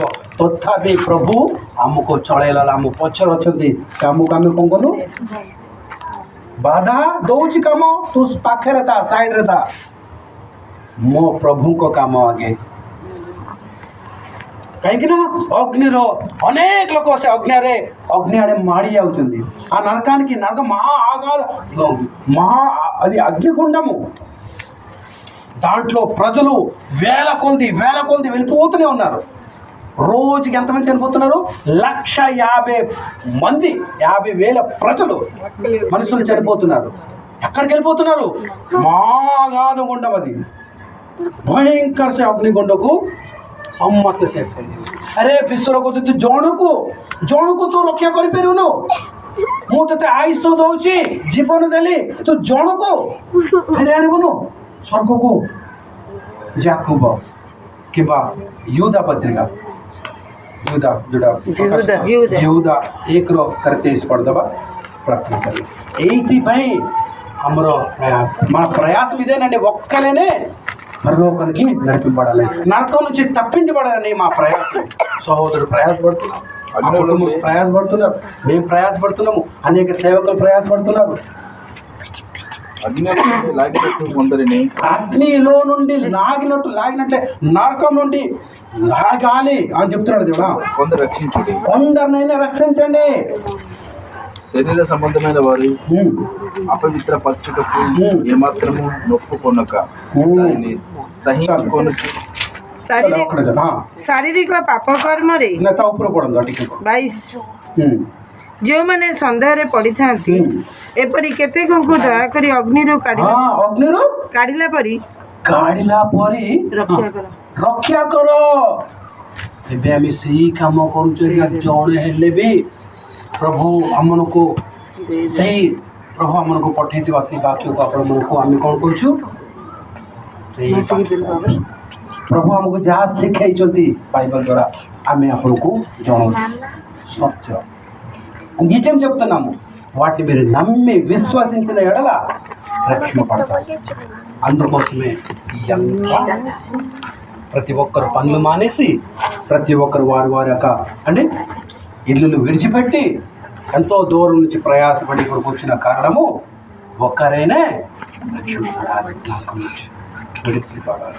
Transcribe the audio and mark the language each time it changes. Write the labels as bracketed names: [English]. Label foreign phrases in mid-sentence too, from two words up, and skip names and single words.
[Odia] ତଥାପି ପ୍ରଭୁ ଆମକୁ ଚଳେଇଲା, ଆମ ପଛରେ ଅଛନ୍ତି। କାମକୁ ଆମେ କ'ଣ କଲୁ? ବାଧା ଦଉଛି କାମ, ତୁ ପାଖରେ ଥା, ସାଇଡରେ ଥା। ମୋ ପ୍ରଭୁଙ୍କ କାମ ଆଗେ, କାହିଁକି ନା ଅଗ୍ନିର ଅନେକ ଲୋକ ସେ ଅଗ୍ନି ଆଡ଼େ మాడి ଯାଉଛନ୍ତି. [Telugu] ఆ నరకానికి నరక అది అగ్నిగుండము. దాంట్లో ప్రజలు వేల కొలది వెళ్ళిపోతూనే ఉన్నారు. రోజుకి ఎంతమంది చనిపోతున్నారు? 150,000 మంది, 50,000 ప్రజలు మనుషులు చనిపోతున్నారు. ఎక్కడికి వెళ్ళిపోతున్నారు? మహాగాధగుండం, అది [Odia] ଭୟଙ୍କର ସେ ଅଗ୍ନିକୁଣ୍ଡକୁ ସମସ୍ତେ ସେ। ଆରେ ବିଶ୍ୱର କହୁଛନ୍ତି ଜଣକୁ ତୁ ରକ୍ଷା କରିପାରିବୁନୁ। ମୁଁ ତତେ ଆୟୁଷ ଦଉଛି, ଜୀବନ ଦେଲି, ତୁ ଜଣକୁ ଫେରି ଆଣିବୁନୁ ସ୍ୱର୍ଗକୁ। ଯାକୁବ କିମ୍ବା ୟହୁଦା ପତ୍ରିକା, ୟହୁଦା ୟହୁଦା 1:23 ପଢ଼ିଦେବା, ପ୍ରାର୍ଥନା କରିବା। ଏଇଥିପାଇଁ ଆମର [Telugu] ప్రయాసం ఇదేనండి. ఒక్కలేనే పరలోకానికి నడిపింపబడాలి, నరకం నుంచి తప్పించబడాలని మా ప్రయాసం. సహోదరుడు ప్రయాసపడుతున్నాం, ఆ కుటుంబం ప్రయాసపడుతున్నారు, మేము ప్రయాసపడుతున్నాము, అనేక సేవకులు ప్రయాసపడుతున్నారు. అగ్నిలో నుండి లాగినట్లే నరకం నుండి లాగాలి అని చెప్తున్నాడు దేవుడా. కొందరినైనా రక్షించండి. శరీర సంబంధమైన వారు అపవిత్ర పరచుటకు ఏమాత్రము నొప్పుకొనక దానిని సహించుకొనుచు [Odia] ଶାରୀରିକ ପାପ କର୍ମରେ 22 ଯେଉଁମାନେ ସନ୍ଦେହରେ ପଡ଼ିଥାନ୍ତି, ଏପରି କେତେକଙ୍କୁ ଦୟାକରି ଅଗ୍ନିରୁ କାଢ଼ିଲା ପରି ରକ୍ଷା କର। ଏବେ ଆମେ ସେଇ କାମ କରୁଛୁ। ଜଣେ ହେଲେ ବି ପ୍ରଭୁ ଆମମାନଙ୍କୁ ପଠେଇଥିବା ସେଇ ବାକ୍ୟକୁ ଆପଣମାନଙ୍କୁ ଆମେ କ'ଣ କରୁଛୁ? ప్రభు ଆମକୁ ଯାହା ଶିଖାଇଛନ୍ତି [Telugu] బైబిల్ ద్వారా [Odia] ଆମେ ଆପଣଙ୍କୁ జଣାଉଛୁ. [Telugu] సత్య నిజం చెప్తున్నాము. వాటిని మీరు నమ్మి విశ్వసించిన ఎడల రక్షణ పడతారు. అందుకోసమే ప్రతి ఒక్కరు పనులు మానేసి, ప్రతి ఒక్కరు వారి యొక్క ఇల్లులు విడిచిపెట్టి ఎంతో దూరం నుంచి ప్రయాసపడి ఇక్కడికి వచ్చిన కారణము ఒక్కరైనా రక్షణ పడాలి, నరకం నుంచి విడిచి పడాలి.